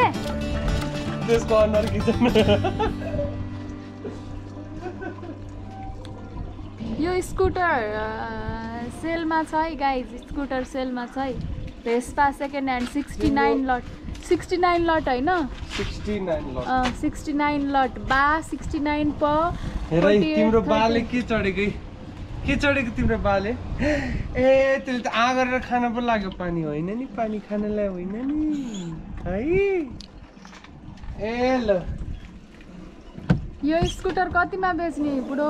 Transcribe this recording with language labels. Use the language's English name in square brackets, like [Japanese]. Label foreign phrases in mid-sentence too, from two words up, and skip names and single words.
[Nepali] त्यसको अनुहार किचन। यो स्कुटर सेलमा छ है गाइज, स्कुटर सेलमा छ है। भेस्पा सेकेन्ड ह्यान्ड 69 लट। 69 लट होइन 69 लट बा 69 प। हेर तिम्रो बाले के चढेको तिम्रो बाले? ए त्यसले त आ गरेर खान पो लाग्यो। पानी होइन नि, पानी खानलाई होइन नि है। ए ल यो स्कुटर कतिमा बेच्ने बुढो?